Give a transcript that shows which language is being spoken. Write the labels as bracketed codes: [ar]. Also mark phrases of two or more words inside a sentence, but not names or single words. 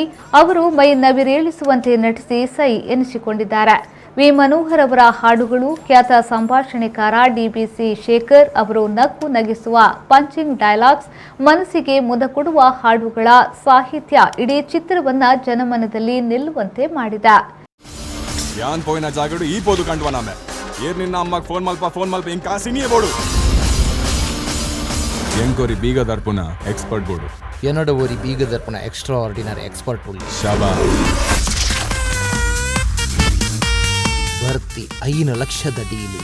[kn] ಅವರು ಮೈ ನವಿರೇಳಿಸುವಂತೆ ನಟಿಸಿ ಸೈ ಎನಿಸಿಕೊಂಡಿದ್ದಾರೆ. ವಿ ಮನೋಹರ್ ಅವರ ಹಾಡುಗಳು, ಖ್ಯಾತ ಸಂಭಾಷಣೆಕಾರ ಡಿಬಿಸಿ ಶೇಖರ್ ಅವರು ನಕ್ಕು ನಗಿಸುವ [en] punching dialogues, [kn] ಮನಸ್ಸಿಗೆ ಮುದ ಕೊಡುವ ಹಾಡುಗಳ ಸಾಹಿತ್ಯ ಇಡೀ ಚಿತ್ರವನ್ನ ಜನಮನದಲ್ಲಿ ನಿಲ್ಲುವಂತೆ ಮಾಡಿದೆ. [tcy] ಯಾನ್ ಪೋಯಿನ ಜಾಗಡು ಈ ಪೋದು ಕಂಡ್ವ ನಾಮೆ ಏರ್ ನಿನ್ನ ಅಮ್ಮಗ್ ಫೋನ್ ಮಲ್ಪ ಇಂಕಾ ಸಿನಿಯೇ ಬೋಡು ಎಂಕೋರಿ ಬೀಗ ದರ್ಪುನ ಎಕ್ಸ್ಪರ್ಟ್ ಬೋಡು ಏನೋಡ ಓರಿ ಬೀಗ ದರ್ಪುನ [en] extra ordinary expert [tcy] ಬೋಡು ಶಾಬಾ ಭರ್ತಿ 5 ಲಕ್ಷದ ಡೀಲಿ